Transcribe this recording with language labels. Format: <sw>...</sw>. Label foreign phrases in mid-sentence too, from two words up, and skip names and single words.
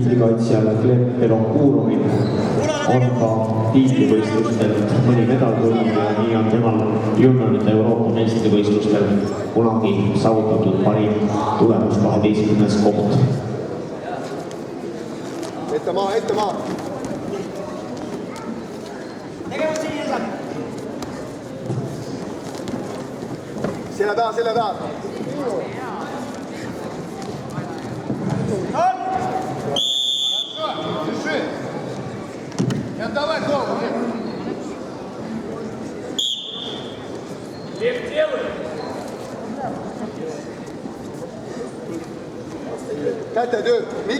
<et>Tiitlikaitsjale Lepp Belopurovil on ka tiitlivõistlustelt mõni medal tulnud ja nii on temal juniorite Euroopa meistrivõistlustel kunagi saavutatud parim tulemus 12. koht. Ette maa! Tegevus siin jälle! Selja taha!</et> <ru>Держи! Не отдавай голову! Лев делай!</ru> <et>Käte töö! Mikk!</et>